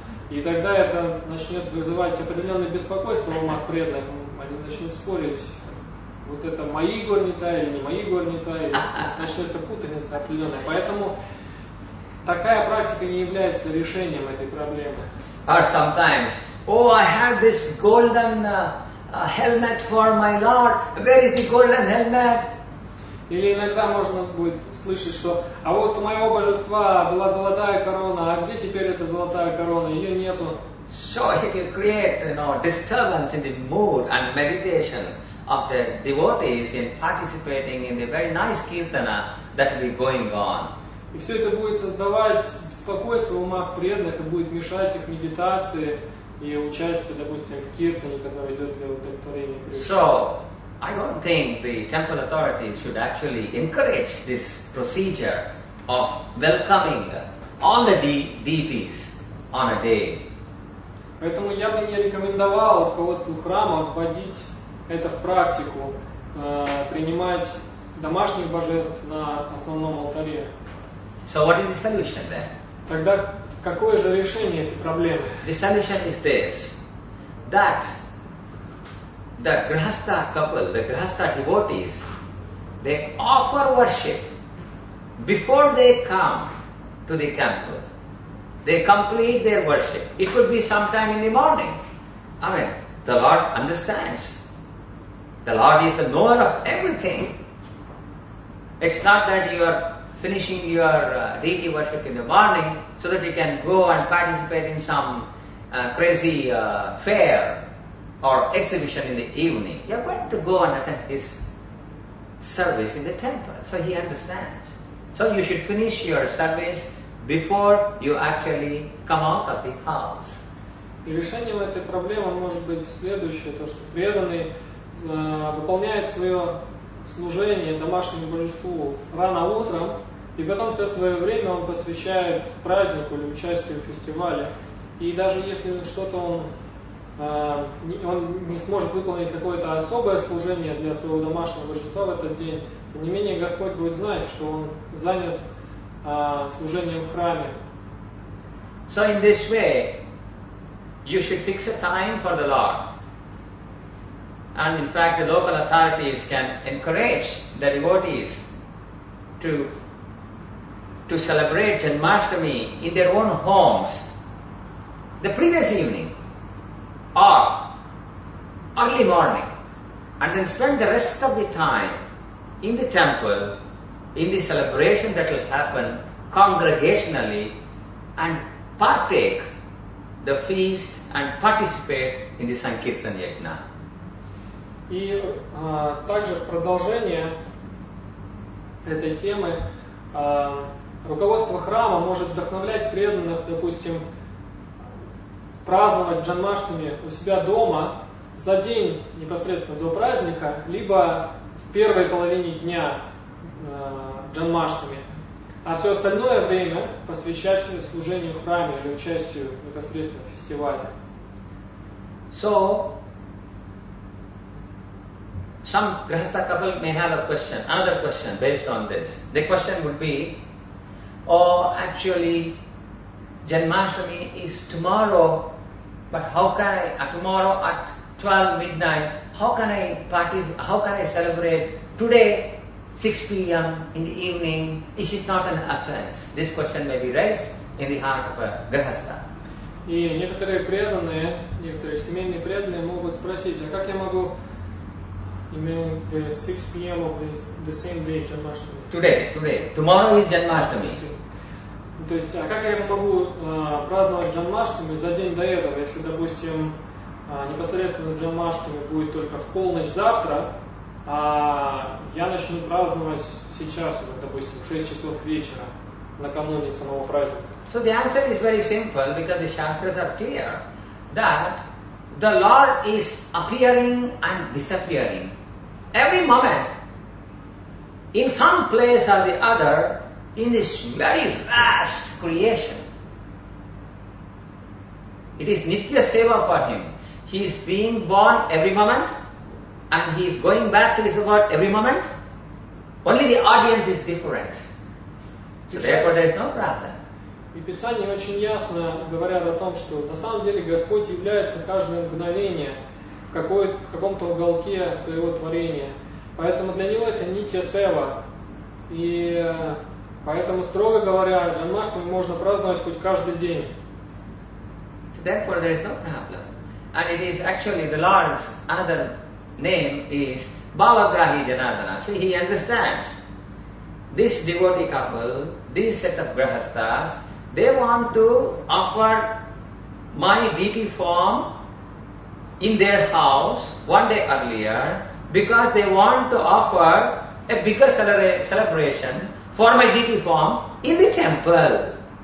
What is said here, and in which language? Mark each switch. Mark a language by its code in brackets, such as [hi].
[ru] И тогда это начнет вызывать определенное беспокойство в умах преданных. Они начнут спорить, вот это мои Gaurnitai или не мои Gaurnitai, начнется путаница определенная. Поэтому такая практика не является решением этой проблемы. [en] Or sometimes, oh, I have this golden a helmet for my Lord. Where is the golden helmet? [ru] Или иногда можно будет слышать, что «а вот у моего божества была золотая корона, а где теперь эта золотая корона? Ее нету». [en] So it will create, disturbance in the mood and meditation of the devotees in participating in the very nice kirtana that will be going on. [ru] И все это будет создавать беспокойство в умах преданных и будет мешать их медитации и участию, допустим, в киртане, который идет для удовлетворения преданных. [en] So I don't think the temple authorities should actually encourage this procedure of welcoming all the deities on a day. [ru] Поэтому я бы не рекомендовал руководству храма вводить это в практику, принимать домашних божеств на основном алтаре. [en] So what is the solution then? [ru] Тогда какое же решение этой проблемы? [en] The solution is this, that the Grihastha couple, the Grihastha devotees, they offer worship before they come to the temple. They complete their worship. It could be sometime in the morning. I mean, the Lord understands. The Lord is the knower of everything. It's not that you are finishing your deity worship in the morning so that you can go and participate in some crazy fair or exhibition in the evening. You are going to go and attend His service in the temple. So He understands. So you should finish your service before you actually come out of the house. [ru] И решением этой проблемы может быть следующее, то что преданный выполняет свое служение домашнему божеству рано утром, и потом все свое время он посвящает празднику или участию в фестивале. И даже если что-то он не сможет выполнить какое-то особое служение для своего домашнего божества в этот день, тем не менее Господь будет знать, что он занят служением в храме. [en] So in this way, you should fix a time for the Lord. And in fact, the local authorities can encourage the devotees to celebrate Janmashtami in their own homes the previous evening or early morning, and then spend the rest of the time in the temple in the celebration that will happen congregationally, and partake the feast and participate in the Sankirtan Yajna. [ru] И также в продолжение этой темы руководство храма может вдохновлять преданных, допустим, праздновать Джанмаштами у себя дома за день непосредственно до праздника, либо в первой половине дня Джанмаштами, а все остальное время посвящать служению в храме или участию непосредственно в фестивале. [en] So, some Grihastha couple may have a question, another question based on this. The question would be, actually, Janmashtami is tomorrow, but how can I, tomorrow at 12 midnight, how can I celebrate today, 6 p.m. in the evening? Is it not an offense? This question may be raised in the heart of a Grihastha. [ru] И некоторые семейные преданные могут спросить, а как я могу именно [en] the 6 p.m. of the same day Janmashtami? Today. Tomorrow is Janmashtami. [ru] То есть, а как я могу праздновать Джанмаштами за день до этого, если, допустим, непосредственно Джанмаштами будет только в полночь завтра, а я начну праздновать сейчас, допустим, в 6 часов вечера, накануне самого праздника? [en] So the answer is very simple, because the Shastras are clear that the Lord is appearing and disappearing every moment in some place or the other in this very vast creation. It is Nitya Seva for him. He is being born every moment and he is going back to his abode every moment. Only the audience is different. So therefore there is no problem. [ru] И Писания очень ясно говорят о том, что на самом деле Господь является каждое мгновение в каком-то уголке своего творения. Поэтому для Него это нитья сева. И поэтому, строго говоря, Джанмаштами можно праздновать хоть каждый день. [en] So therefore there is no problem. And it is actually the Lord's another name is Bhavagrahi Janardana. See, he understands. This devotee couple, this set of grahasthas, they want to offer my deity form in their house one day earlier because they want to offer a bigger celebration for my deity form in the temple.